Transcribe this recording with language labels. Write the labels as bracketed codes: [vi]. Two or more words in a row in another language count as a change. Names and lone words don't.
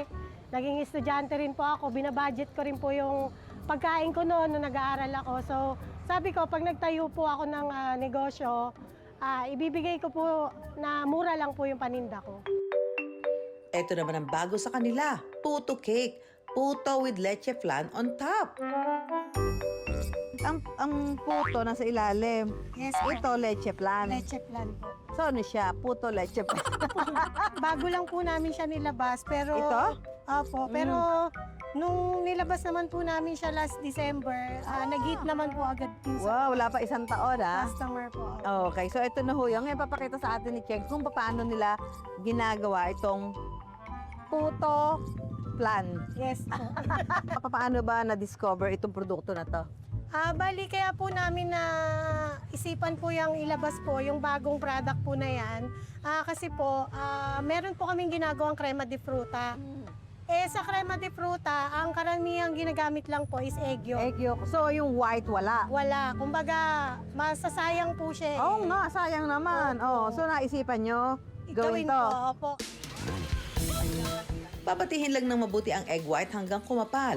[tl] Naging estudyante rin po ako. Binabudget ko rin po yung pagkain ko noon nung nag-aaral ako. So sabi ko, pag nagtayo po ako ng negosyo, ibibigay ko po na mura lang po yung paninda ko. Ito naman ang bago sa kanila, puto cake. [en] Puto with leche flan on top. [tl] Ang puto nasa ilalim. Yes, Ito, leche plan. leche plan po. So, ano siya? Puto, leche plan. Bago lang po namin siya nilabas, pero... Ito? Opo, pero nung nilabas naman po namin siya [en] last December, [tl] nag-hit naman po agad po sa Wow, wala pa isang taon, customer po. Okay, so ito na ho yung ngayon papakita sa atin ni Cheng kung paano nila ginagawa itong puto plan. Yes po. Paano ba na-discover itong produkto na to? Bali, kaya po namin na isipan po yung ilabas po, yung bagong product po na yan. Kasi po, meron po kaming ginagawang crema de fruta. Sa crema de fruta, ang karamihang ginagamit lang po [en] is egg yolk. Egg yolk. [tl] So, yung white, wala. Wala. Kumbaga, masasayang po siya. Oo nga, sayang naman. Opo. So, naisipan nyo gawin to. po. Opo. Babatihin lang ng mabuti ang [en] egg white [tl] hanggang kumapal.